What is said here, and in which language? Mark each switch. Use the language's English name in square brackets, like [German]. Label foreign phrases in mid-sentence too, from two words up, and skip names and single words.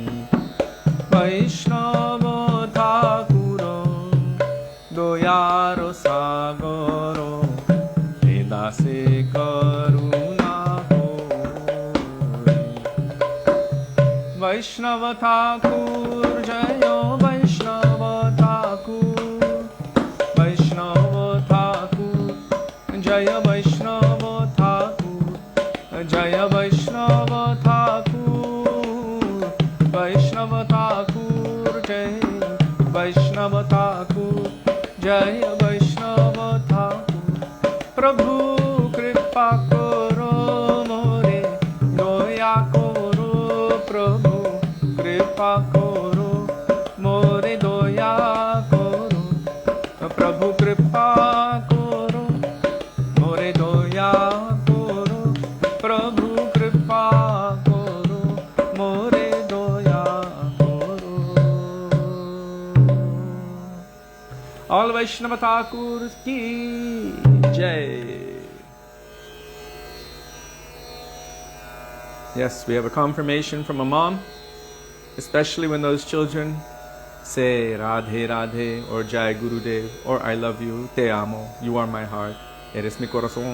[Bangla] বৈষ্ণব ঠাকুর দয়ার সাগর এ দাসে করুণা করি বৈষ্ণব ঠাকুর জয় বৈষ্ণব ঠাকুর বৈষ্ণব ঠাকুর জয় বৈষ্ণব ঠাকুর জয় বৈষ্ণব ঠাকুর বৈষ্ণব ঠাকুর জয় বৈষ্ণব ঠাকুর জয় বৈষ্ণব ঠাকুর প্রভু কৃপা করো মোরে দয়া করো প্রভু কৃপা করো মোরে দয়া করো প্রভু কৃপা করো মোরে দয়া করো প্রভু কৃপা করো মোরে দয়া করো [English] All Vaishnava Thakurs ki Jai. Yes, we have a confirmation from a mom, especially when those children say Radhe Radhe or [Hindi] जय गुरुदेव [English] or I love you, [Spanish] Te amo, [English] you are my heart, [Spanish] eres mi corazón.